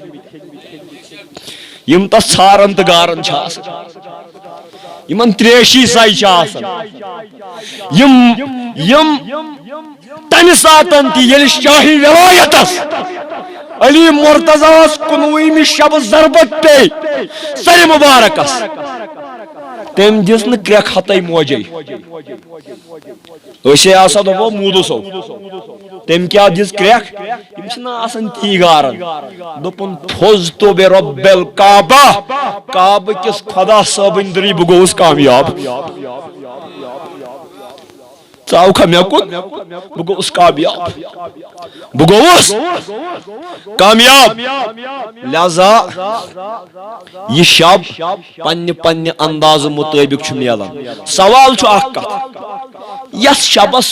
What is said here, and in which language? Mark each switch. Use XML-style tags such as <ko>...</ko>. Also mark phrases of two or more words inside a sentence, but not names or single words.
<ks>یِم تس ژھارن تہٕ گارن چھِ آسان یِمن تریشی ساے چھِ آسان یِم تمہِ ساتن تہِ ییٚلہِ شاہی ولایتس علی مرتضیٰ 19 شب ضربت پے سر مبارکس تم دِژ نہٕ کرٛٮ۪کھ ہتٕے موجے أسے آسا دپو موٗدٕ صٲب تم کیا دِژ کرٛٮ۪کھ یِم چھِنہ آسان تی گارن دوٚپُن</ks> <ar>فوز تو بے رب الکعبہ</ar> <ks>کعبہ کِس خدا صٲبٕنۍ دٔری بہٕ گوٚوُس کامیاب ژاوکھا مے کُن بہٕ گوٚوُس کامیاب بہٕ گوٚوُس کامیاب لہذا یہ شب پننہِ پننہِ اندازٕ مطٲبق چھُ میلان سوال چھُ اکھ کتھ یس شبس</ks>